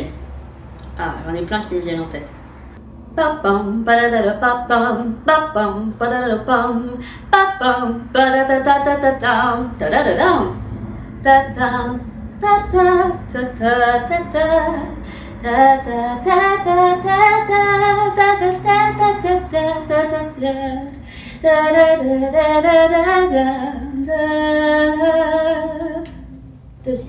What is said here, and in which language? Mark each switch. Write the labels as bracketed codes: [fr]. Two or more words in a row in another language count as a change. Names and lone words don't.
[fr] Ah, j'en ai plein qui me viennent en tête. Papam, papam, papam, papam, papam, padadadadadam, dadadadam, dadam, deuxième.